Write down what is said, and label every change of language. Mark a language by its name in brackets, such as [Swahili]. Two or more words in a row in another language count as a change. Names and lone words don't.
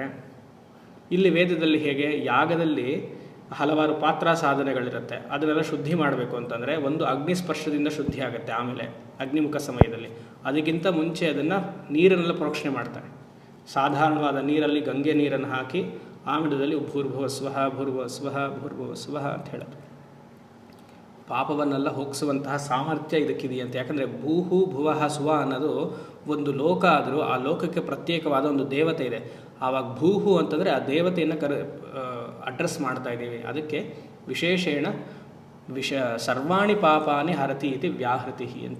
[Kannada] ಇಲ್ಲಿ ವೇದದಲ್ಲಿ ಹೇಗೆ, ಯಾಗದಲ್ಲಿ ಹಲವಾರು ಪಾತ್ರ ಸಾಧನೆಗಳಿರುತ್ತೆ, ಅದನ್ನೆಲ್ಲ ಶುದ್ಧಿ ಮಾಡಬೇಕು ಅಂತಂದರೆ ಒಂದು ಅಗ್ನಿಸ್ಪರ್ಶದಿಂದ ಶುದ್ಧಿ ಆಗುತ್ತೆ. ಆಮೇಲೆ ಅಗ್ನಿಮುಖ ಸಮಯದಲ್ಲಿ ಅದಕ್ಕಿಂತ ಮುಂಚೆ ಅದನ್ನು ನೀರನ್ನೆಲ್ಲ ಪ್ರೋಕ್ಷಣೆ ಮಾಡ್ತಾರೆ. ಸಾಧಾರಣವಾದ ನೀರಲ್ಲಿ ಗಂಗೆ ನೀರನ್ನು ಹಾಕಿ ಆಮೇಲೆ [Sanskrit] ಭೂರ್ಭುವ ಸ್ವಃ ಭೂರ್ಭುವ ಸ್ವಃ ಭೂರ್ಭುವ ಸ್ವಃ [Kannada] ಅಂತ ಹೇಳೋದು. ಪಾಪವನ್ನೆಲ್ಲ ಹೋಗಿಸುವಂತಹ ಸಾಮರ್ಥ್ಯ ಇದಕ್ಕಿದೆಯಂತೆ. ಯಾಕಂದರೆ [Sanskrit] ಭೂಹು ಭುವಃ ಸುವ [Kannada] ಅನ್ನೋದು ಒಂದು ಲೋಕ ಆದರೂ ಆ ಲೋಕಕ್ಕೆ ಪ್ರತ್ಯೇಕವಾದ ಒಂದು ದೇವತೆ ಇದೆ. ಆವಾಗ ಭೂಹು ಅಂತಂದರೆ ಆ ದೇವತೆಯನ್ನು ಅಡ್ರೆಸ್ ಮಾಡ್ತಾ ಇದ್ದೀವಿ. [Sanskrit] ಅದಕ್ಕೆ ವಿಶೇಷೇಣ ಸರ್ವಾಣಿ ಪಾಪಾನಿ ಹರತಿ ಇತಿ ವ್ಯಾಹೃತಿ ಅಂತ.